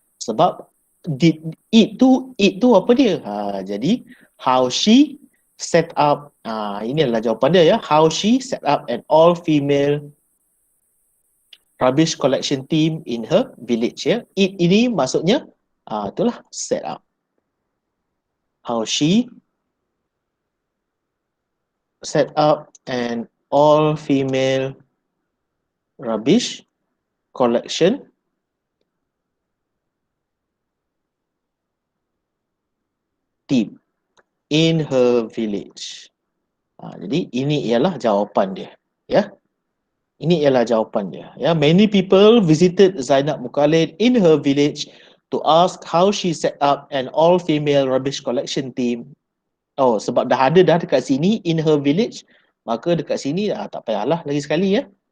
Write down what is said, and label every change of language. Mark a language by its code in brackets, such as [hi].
[ms] Sebab did it tu apa dia? Jadi [en] how she set up, [ms] ini adalah jawapan dia ya. [en] How she set up an all-female rubbish collection team in her village ya. It [ms] ini maksudnya itulah [en] set up. How she set up an all-female rubbish collection team in her village. [ms] Jadi ini ialah jawapan dia, ya. Ini ialah jawapan dia. [en] Ya, many people visited Zainab Mukhalid in her village to ask how she set up an all-female rubbish collection team. [ms] Oh, sebab dah ada dah dekat sini [en] in her village, [ms] maka dekat sini tak payahlah lagi sekali ya.